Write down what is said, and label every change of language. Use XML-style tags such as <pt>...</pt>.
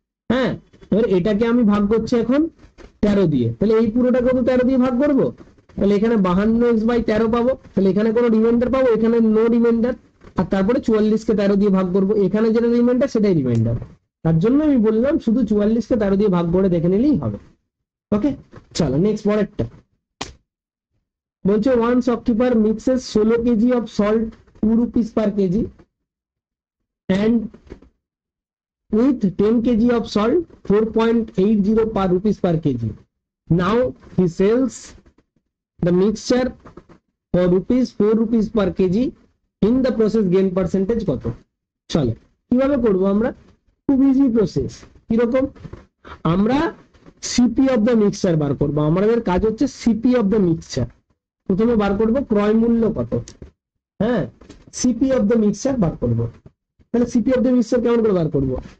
<bn>হ্যাঁ, এবার এটাকে আমি ভাগ করছি এখন 13 দিয়ে, তাহলে এই পুরোটাকে তো 13 দিয়ে ভাগ করবো, তাহলে এখানে 52x/13 পাবো, তাহলে এখানে কোনো রিমাইন্ডার পাবো, এখানে নো রিমাইন্ডার, আর তারপরে 44 কে 13 দিয়ে ভাগ করবো, এখানে যেটা রিমাইন্ডার সেটাই রিমাইন্ডার। তার জন্য আমি বললাম শুধু 44 কে 13 দিয়ে ভাগ করে দেখে নিলেই হবে। ওকে, চলো নেক্সট পরেরটা বলছে</bn> <en>One shopkeeper mixes 16 kg of salt 2 rupees per kg and with 10 kg of salt 4.80 per rupees per kg. Now he sells the mixture for four rupees per kg. In the process gain percentage কত?</en> <bn>চলো কিভাবে করবো আমরা, খুব easy process. কিরকম, আমরা CP of the mixture বার করবো, আমাদের কাজ হচ্ছে সিপি অফ দ্য মিক্সচার। প্রথমে বার করবো ক্রয় মূল্য কত, হ্যাঁ সিপি অফ দ্য মিক্সচার বার করবো। তাহলে সিপি অফ দ্য মিক্সচার কেমন করে বার করবো,</bn>